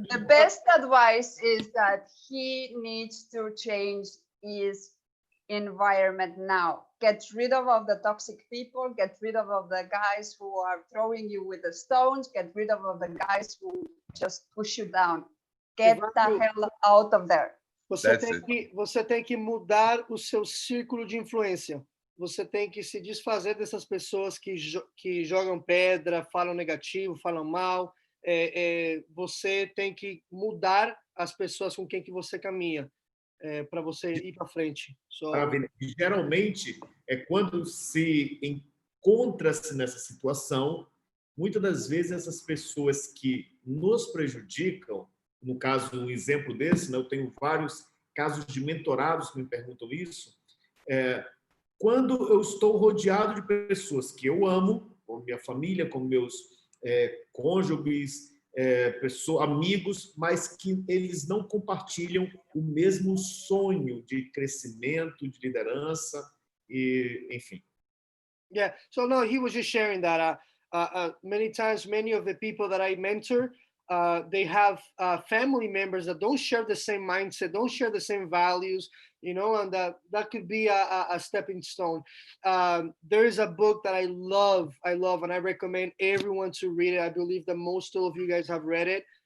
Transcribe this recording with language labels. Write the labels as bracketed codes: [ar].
[en] The best advice is that he needs to change his environment now. Get rid of the toxic people, get rid of the guys who are throwing you with the stones, get rid of the guys who just push you down. Get the hell out of there. [pt] Você tem que mudar o seu círculo de influência. Você tem que se desfazer dessas pessoas que jogam pedra, falam negativo, falam mal. Você tem que mudar as pessoas com quem que você caminha para você ir para frente. Geralmente, quando se encontra-se nessa situação, muitas das vezes essas pessoas que nos prejudicam, no caso, um exemplo desse, né, eu tenho vários casos de mentorados que me perguntam isso, quando eu estou rodeado de pessoas que eu amo, como minha família, como meus cônjuges, amigos, mas que eles não compartilham o mesmo sonho de crescimento, de liderança, e, enfim. [en] Yeah, so no, he was just sharing that many times, many of the people that I mentor, they have family members that don't share the same mindset, don't share the same values, you know, and that could be a stepping stone. There is a book that I love, and I recommend everyone to read it. I believe that most of you guys have read it.